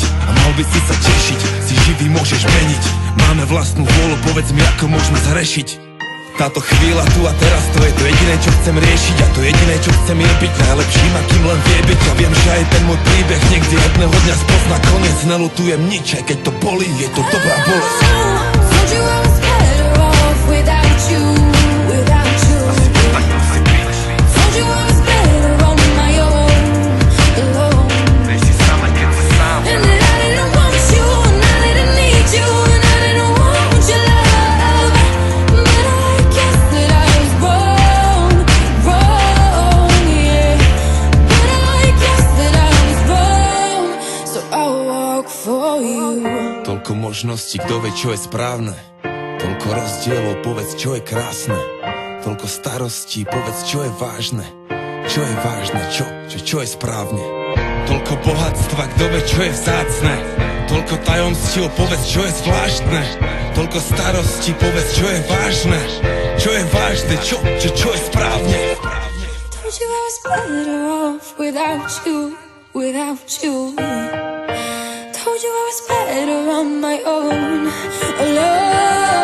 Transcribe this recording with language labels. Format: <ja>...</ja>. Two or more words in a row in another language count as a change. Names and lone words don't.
<sk>A mal by si sa tešiť, si živý môžeš meniť. Máme vlastnú vôľu, povedz mi ako môžeme zhrešiť. Táto chvíľa tu a teraz, to je to jediné, čo chcem riešiť. A to jediné, čo chcem je byť najlepším, akým len vie byť. A viem, že aj ten môj príbeh niekde jedného dňa spozná koniec. Nelutujem nič, aj keď to bolí, je to dobrá bolesť.</sk> <en>Told you I was better off without you. Told you I was better on my own, alone. And that I didn't want you, and I didn't need you, and I didn't want your love. But I guess that I was wrong, yeah. But I guess that I was wrong, so I'll walk for you.</en> <sk>Toľko možností, kto vie, čo je správne. Toľko rozdielov, povedz, čo je krásne. Toľko starostí, povedz, čo je vážne. Čo je vážne, čo je správne. Toľko bohatstva, kto vie, čo je vzácne. Toľko tajomstiev, povedz, čo je zvláštne. Toľko starostí, povedz, čo je vážne. Čo je vážne, čo je správne.</sk> <en>Told you I was better off without you. Told you I was better on my own, alone.</en>